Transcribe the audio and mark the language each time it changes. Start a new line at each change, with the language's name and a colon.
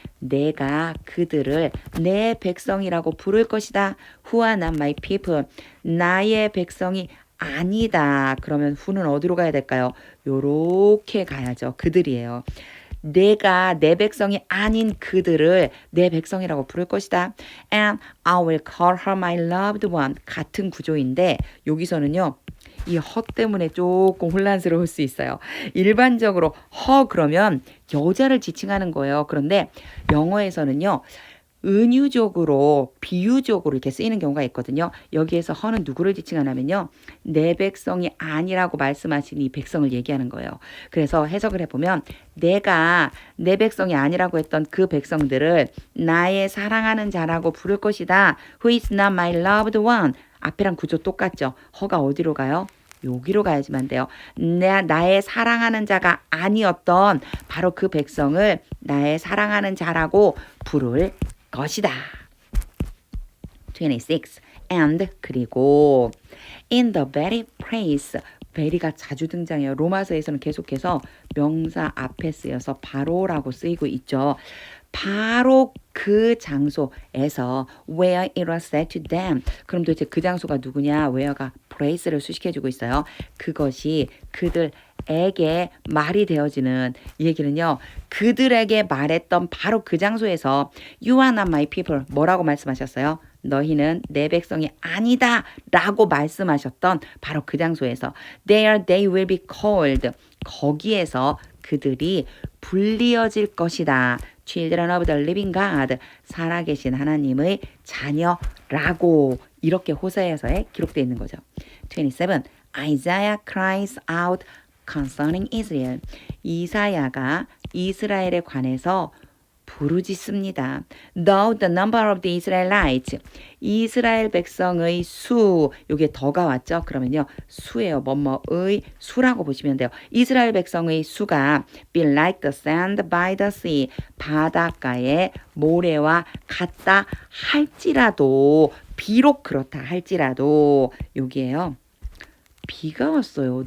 Korean: 내가 그들을 내 백성이라고 부를 것이다.
English: Who are not my people.
Korean: 나의 백성이 아니다. 그러면 who는 어디로 가야 될까요? 요렇게 가야죠. 그들이에요. 내가 내 백성이 아닌 그들을 내 백성이라고 부를 것이다.
English: And I will call her my loved one.
Korean: 같은 구조인데 여기서는요. 이 허 때문에 조금 혼란스러울 수 있어요. 일반적으로 허 그러면 여자를 지칭하는 거예요. 그런데 영어에서는요. 은유적으로 비유적으로 이렇게 쓰이는 경우가 있거든요. 여기에서 허는 누구를 지칭하냐면요. 내 백성이 아니라고 말씀하신 이 백성을 얘기하는 거예요. 그래서 해석을 해보면 내가 내 백성이 아니라고 했던 그 백성들을 나의 사랑하는 자라고 부를 것이다.
English: Who is not my loved one.
Korean: 앞에랑 구조 똑같죠. 허가 어디로 가요? 여기로 가야지만 돼요. 나의 사랑하는 자가 아니었던 바로 그 백성을 나의 사랑하는 자라고 부를 것이다. 26.
English: And
Korean: 그리고
English: in the very place.
Korean: very가 자주 등장해요. 로마서에서는 계속해서 명사 앞에 쓰여서 바로라고 쓰이고 있죠. 바로 그 장소에서
English: where it was said to them.
Korean: 그럼 도대체 그 장소가 누구냐? where가 place를 수식해주고 있어요. 그것이 그들에게 말이 되어지는 이 얘기는요. 그들에게 말했던 바로 그 장소에서
English: You are not my people.
Korean: 뭐라고 말씀하셨어요? 너희는 내 백성이 아니다 라고 말씀하셨던 바로 그 장소에서
English: There they will be called.
Korean: 거기에서 그들이 불리어질 것이다.
English: Children of the living God.
Korean: 살아계신 하나님의 자녀라고 이렇게 호세아서에 기록되어 있는 거죠. 27.
English: Isaiah cries out concerning Israel.
Korean: 이사야가 이스라엘에 관해서 부르짖습니다.
English: Though the number of the Israelites,
Korean: 이스라엘 백성의 수, 요게 더가 왔죠? 그러면요, 수예요. 뭐뭐의 수라고 보시면 돼요. 이스라엘 백성의 수가
English: be like the sand by the sea,
Korean: 바닷가의 모래와 같다 할지라도, 비록 그렇다 할지라도, 여기에요. 비가 왔어요.